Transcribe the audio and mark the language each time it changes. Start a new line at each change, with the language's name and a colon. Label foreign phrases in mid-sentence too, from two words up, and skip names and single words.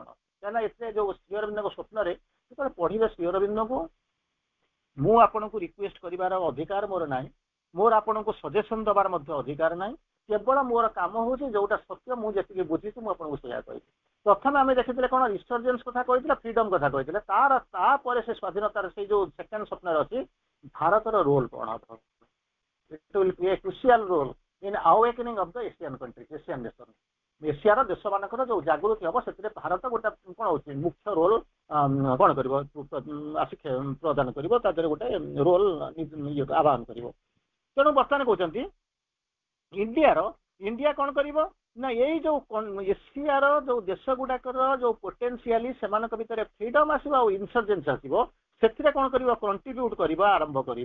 Odia: କାହିଁକିନା ଏଥିରେ ଯୋଉ ଶ୍ରୀ ଅରବିନ୍ଦଙ୍କ ସ୍ୱପ୍ନରେ ଯେତେବେଳେ ପଢିବେ ଶ୍ରୀ ଅରବିନ୍ଦଙ୍କୁ, ମୁଁ ଆପଣଙ୍କୁ ରିକ୍ୱେଷ୍ଟ କରିବାର ଅଧିକାର ମୋର ନାହିଁ, ମୋର ଆପଣଙ୍କୁ ସଜେସନ ଦେବାର ମଧ୍ୟ ଅଧିକାର ନାହିଁ। କେବଳ ମୋର କାମ ହଉଛି ଯୋଉଟା ସତ୍ୟ, ମୁଁ ଯେତିକି ବୁଝିଛି ମୁଁ ଆପଣଙ୍କୁ ସେଇଆ କହିବି। ପ୍ରଥମେ ଆମେ ଦେଖିଥିଲେ କଣ ରିସର୍ଜେନ୍ସ କଥା କହିଥିଲେ, ଫ୍ରିଡମ କଥା କହିଥିଲେ, ତାପରେ ସେ ସ୍ୱାଧୀନତାର ସେଇ ଯୋଉ ସେକେଣ୍ଡ ସ୍ୱପ୍ନରେ ଅଛି ଭାରତର ରୋଲ କଣ ହବ।
English: It will play a crucial role in awakening of the Asian countries, Asian nation.
Odia: ଏସିଆର ଦେଶମାନଙ୍କର ଯୋଉ ଜାଗୃତି ହବ ସେଥିରେ ଭାରତ ଗୋଟେ କଣ ହଉଛି ମୁଖ୍ୟ ରୋଲ କଣ କରିବ ପ୍ରଦାନ କରିବ, ତା ଦେହରେ ଗୋଟେ ରୋଲ ଆହ୍ୱାନ କରିବ। ତେଣୁ ବର୍ତ୍ତମାନ କହୁଛନ୍ତି ଇଣ୍ଡିଆ କଣ କରିବ ନା ଏଇ ଯୋଉ ଏସିଆର ଯୋଉ ଦେଶ ଗୁଡାକର ଯୋଉ ପୋଟେନ୍ସିଆଲି ସେମାନଙ୍କ ଭିତରେ ଫ୍ରିଡମ ଆସିବ ଆଉ ଇନସର୍ଜେନ୍ସ ଆସିବ, ସେଥିରେ କଣ କରିବ କଣ୍ଟ୍ରିବ୍ୟୁଟ କରିବା ଆରମ୍ଭ କରିବ।